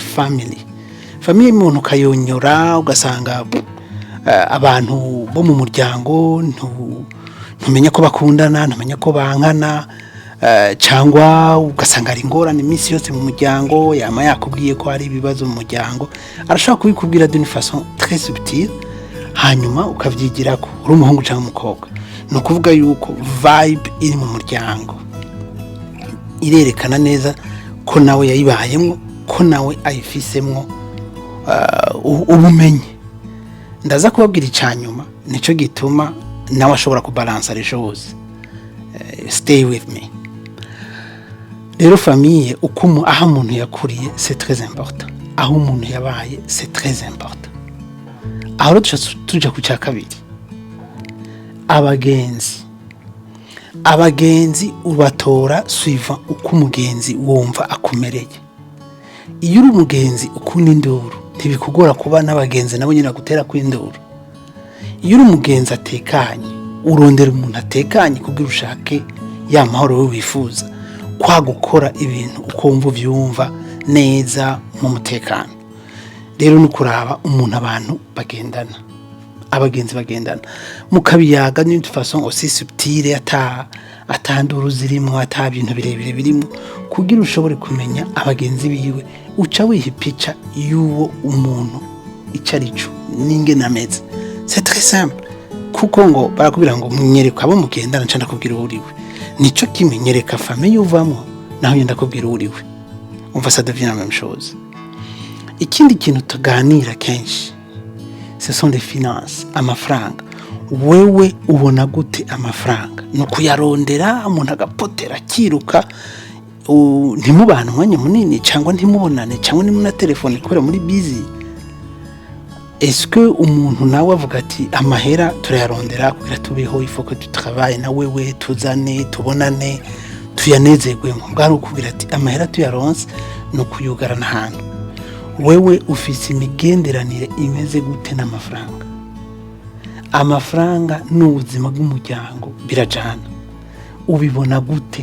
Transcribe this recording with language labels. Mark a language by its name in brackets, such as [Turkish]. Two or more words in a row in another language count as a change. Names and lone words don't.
[Rundi] Famille y'umuntu kayonyora, ugasanga abantu bo mu muryango ntumenya ko bakundana, ntumenya ko bankana, cyangwa ugasanga ari ingorane iminsi yose mu muryango, yama yakubwiye ko hari ibibazo mu muryango, arashaka kubikubwira [French] d'une façon très subtile, [Rundi] hanyuma ukavyigira ko uri umuhungu cyangwa umukobwa. No kuvuga yuko vibe iri mu muryango irerekana neza ko nawe yayibayemo, ko nawe ayifisemwo ubumenyi. Ndaza kubabwira icyanyuma, nico gituma nawe ashobora kubalansa [French] les choses. [English] Stay with me. [Rundi] Rero famille uko aho umuntu yakuriye [French] c'est très important, [Rundi] aho umuntu yabaye [French] c'est très important. [Rundi] Aho tuja ku cyakabiri, abagenzi ubatora suivant uko umugenzi wumva akomereye. Iyo uri umugenzi ukunda induru, ntibikugora kuba n'abagenzi nabo nyine gutera kw'induru. Iyo uri umugenzi atekanye, urondera umuntu atekanye kugira ushake ya mahoro we wifuza, kwa gukora ibintu uko wumva byumva neza mu mutekano. Rero ni kuraba umuntu abantu bagendana, abagenzi bagendana mukabiyaga [French] d'une façon aussi subtile, [Rundi] atanduru zirimo, bintu birebire birimo, kugira ushobore kumenya abagenzi biwe, uca wiha picha y'uwo umuntu icarico ninge nameze. [French] C'est très simple, [Rundi] kuko ngo barakubira ngo munyereka abo mugendana, nca ndakubwira uriwe. Nico kimenyereka famille yuvamo, naho yenda kubwira uriwe. [French] Umva ça devient la même chose. [Rundi] Ikindi kintu tuganira kenshi, [French] ce sont les finances, [Rundi] amafaranga. Wewe ubona gute amafaranga? No kuyarondera, umuntu agapotera kiruka, ntimubana umwanya munini, cyangwa ntimubonane, cyangwa nimuna telefone ikorera muri busy. [French] Est-ce que [Rundi] umuntu nawe avuga ati amahera turayarondera kugira tubeho, [French] il faut que tu travailles [Rundi] na wewe tuzane tubonane tuyanezerwe? Mbwari ukubwira ati amahera tuyaronse no kuyugarana hantu. Wewe ufise imigenderanire imeze gute n'amafaranga? Amafaranga n'ubuzima bw'umuryango birajana, ubibona gute?